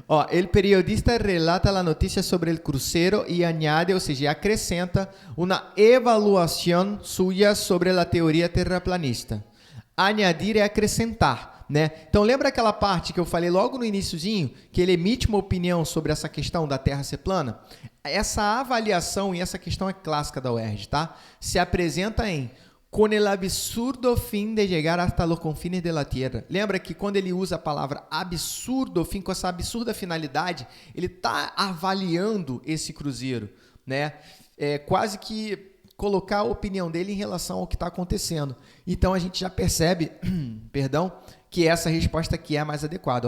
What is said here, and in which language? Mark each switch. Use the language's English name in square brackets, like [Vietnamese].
[Spanish] El periodista relata [Portuguese] a notícia sobre o cruzeiro e añade, ou seja, acrescenta uma evaluação suya sobre a teoria terraplanista. Añadir é acrescentar. Né? Então, lembra aquela parte que eu falei logo no iniciozinho, que ele emite uma opinião sobre essa questão da Terra ser plana? Essa avaliação e essa questão é clássica da UERJ, tá? Se apresenta em [Spanish] con el absurdo fin de llegar hasta los confines de la Tierra. [Portuguese] Lembra que quando ele usa a palavra absurdo, fim, com essa absurda finalidade, ele está avaliando esse cruzeiro, né? Quase que colocar a opinião dele em relação ao que está acontecendo. Então, a gente já percebe, que essa resposta aqui é a mais adequada.